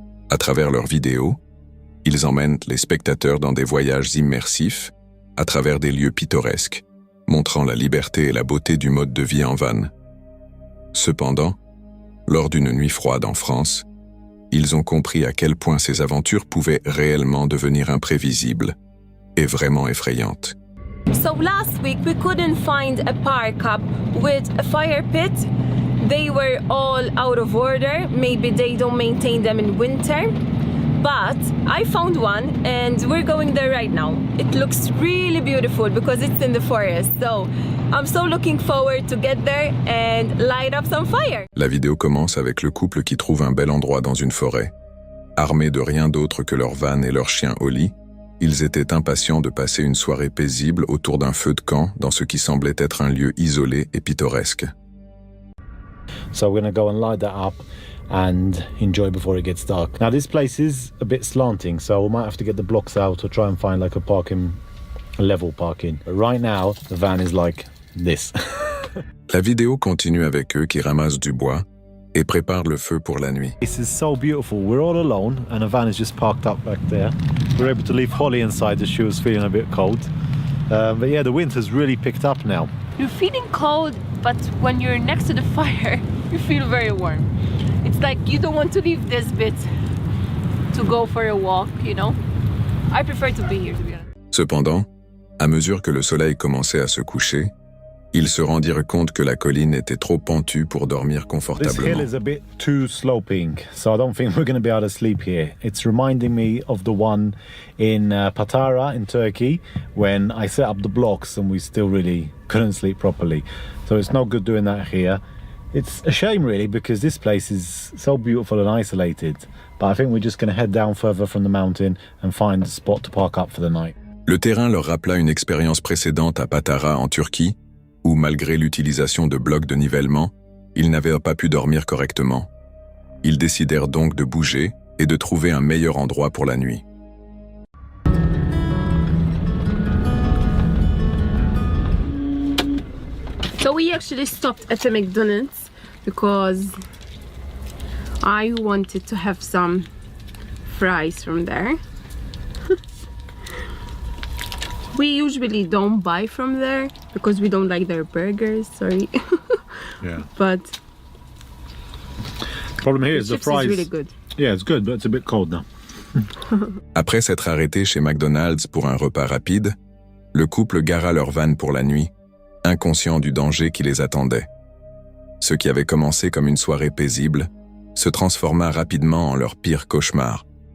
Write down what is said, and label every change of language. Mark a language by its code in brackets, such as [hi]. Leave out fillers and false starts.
[fr] À travers leurs vidéos, ils emmènent les spectateurs dans des voyages immersifs, à travers des lieux pittoresques, montrant la liberté et la beauté du mode de vie en van. Cependant, lors d'une nuit froide en France, ils ont compris à quel point ces aventures pouvaient réellement devenir imprévisibles et vraiment effrayantes. [en] So last week we couldn't find a park up with a fire pit. They were all out of order. Maybe they don't maintain them in winter. But I found one and we're going there right now. It looks really beautiful because it's in the forest. So I'm so looking forward to get there and light up some fire. [fr] La vidéo commence avec le couple qui trouve un bel endroit dans une forêt. Armés de rien d'autre que leur van et leur chien Oli, ils étaient impatients de passer une soirée paisible autour d'un feu de camp dans ce qui semblait être un lieu isolé et pittoresque. [en] So we're going to go and light that up and enjoy before it gets dark. Now this place is a bit slanting, so we might have to get the blocks out or try and find like a level parking. But right now, the van is like this. [fr] La vidéo continue avec eux qui ramassent du bois et préparent le feu pour la nuit. [en] This is so beautiful. We're all alone and a van is just parked up back there. We're able to leave Holly inside as she was feeling a bit cold. But yeah, the wind has really picked up now. You're feeling cold, but when you're next to the fire, you feel very warm. It's like you don't want to leave this bit to go for a walk, you know? I prefer to be here, to be honest. [fr] Cependant, à mesure que le soleil commençait à se coucher, ils se rendirent compte que la colline était trop pentue pour dormir [en] This [fr] confortablement. [en] hill is a bit too sloping, so I don't think we're going to be able to sleep here. It's reminding me of the one in Patara in Turkey when I set up the blocks and we still really couldn't sleep properly. So it's no good doing that here. It's a shame really because this place is so beautiful and isolated, but I think we're just going to head down further from the mountain and find a spot to park up for the night. [fr] Le terrain leur rappela une expérience précédente à Patara en Turquie, où malgré l'utilisation de blocs de nivellement, ils n'avaient pas pu dormir correctement. Ils décidèrent donc de bouger et de trouver un meilleur endroit pour la nuit. [en] So we actually stopped at the McDonald's because I wanted to have some fries from there. We usually don't buy from there because we don't like their burgers, sorry. Yeah. But Problem here is the chips fries. is really good. Yeah, it's good, but it's a bit cold now. [fr] Après s'être arrêtés chez McDonald's pour un repas rapide, le couple gara leur van pour la nuit, inconscient du danger qui les attendait. Ce qui avait commencé comme une soirée paisible se transforma rapidement en leur pire cauchemar.